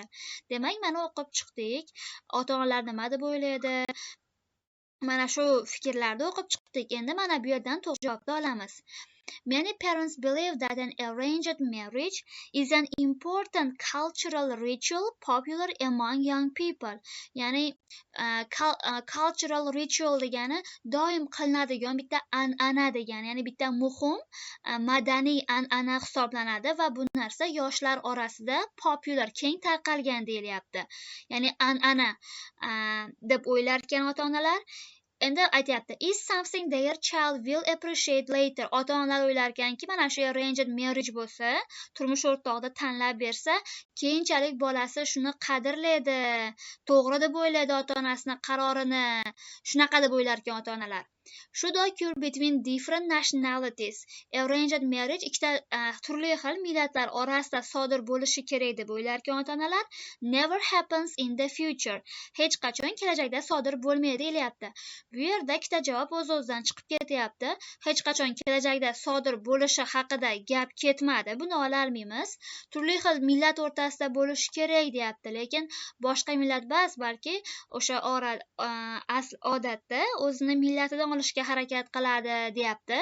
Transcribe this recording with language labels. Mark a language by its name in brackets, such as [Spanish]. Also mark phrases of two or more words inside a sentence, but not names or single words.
[Uzbek] Demak, mana o'qib chiqdik. Ota-onalar nima deb o'ylaydi? Mana shu fikrlarni o'qib chiqdik. Endi mana bu yerdan to'g'ri javobni olamiz. [English] Many parents believe that an arranged marriage is an important cultural ritual popular among young people. [Uzbek] Ya'ni [English] cultural ritual [Uzbek] degani doim qilinadigan bitta an'ana degani, ya'ni bitta muhim madaniy an'ana hisoblanadi va bu narsa yoshlar orasida popular, keng tarqalgan deyilyapti. Ya'ni an'ana deb o'ylar ekan ota-onalar. Endi aytyapti, [English] is something their child will appreciate later. [Uzbek] Ota-onalar o'ylar ekanki, mana shu [English] arranged marriage [Uzbek] bo'lsa, turmush o'rtog'ida tanlab bersa, keyinchalik bolasi shuni qadrlaydi, to'g'ri deb o'ylaydi ota-onasining qarorini. Shunaqa deb o'ylar ekan ota-onalar. [English] Should occur between different nationalities. Arranged marriage [Uzbek] ikkita turli xil millatlar orasida sodir bo'lishi kerak deb o'ylar ekan ota-onalar. [English] Never happens in the future. [Uzbek] Hech qachon kelajakda sodir bo'lmaydi deyilyapti. Bu yerda ikkita javob o'z-o'zidan chiqib ketyapti. Hech qachon kelajakda sodir bo'lishi haqida gap ketmadi. Buni ola olmaymiz. Turli xil millat o'rtasida bo'lishi kerak deyapti, lekin boshqa millat emas, balki o'sha asl odatda o'zini millatidan olishga harakat qiladi deyapti.